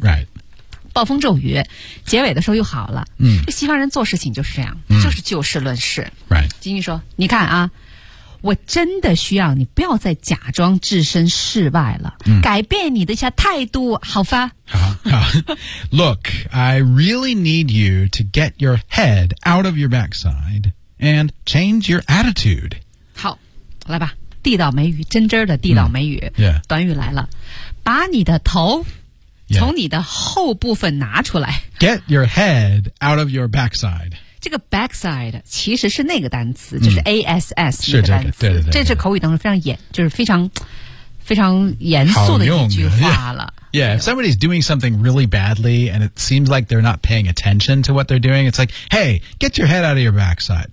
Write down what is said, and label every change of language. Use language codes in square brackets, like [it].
[en] Right. [zh] 暴风骤雨结尾的时候又好了、西方人做事情就是这样、就是就事论事、 [en] right. [zh] 金妮说你看啊我真的需要你不要再假装置身事外了、嗯、改变你的一下态度好吧 [en] Look, I really need you to get your head out of your backside and change your attitude. [zh] 好，来吧，地道美语，真真的地道美语、嗯 yeah. 短语来了，把你的头从你的后部分拿出来。 [en] Get your head out of your backside. [zh] 这个 backside 其实是那个单词，就是 ASS、嗯、那个单词。是这个、对对对，这是口语当中非常严，就是非常非常严肃的一句话了。 [en] Yeah, if somebody's doing something really badly and it seems like they're not paying attention to what they're doing, it's like, hey, get your head out of your backside.